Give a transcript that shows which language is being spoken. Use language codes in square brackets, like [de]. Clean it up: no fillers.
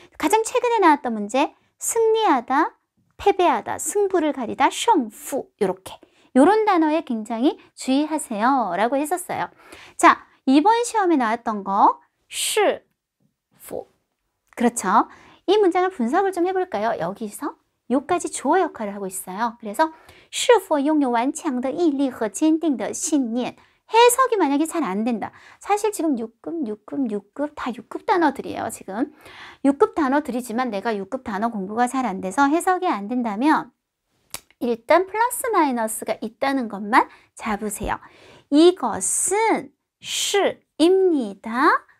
[ko] 가장 최근에 나왔던 문제, 승리하다, 패배하다, 승부를 가리다, 胜负 이렇게. 이런 단어에 굉장히 주의하세요 라고 했었어요. 자, 이번 시험에 나왔던 거, 是否. 그렇죠. 이 문장을 분석을 좀 해볼까요? 여기서 요까지 주어 역할을 하고 있어요. 그래서 [zh] 是否拥有顽强的毅力和坚定的信念. [ko] 해석이 만약에 잘 안 된다. 사실 지금 6급 다 6급 단어들이에요. 지금 6급 단어들이지만 내가 6급 단어 공부가 잘 안 돼서 해석이 안 된다면 일단 플러스 마이너스가 있다는 것만 잡으세요. 이것은 是입니다.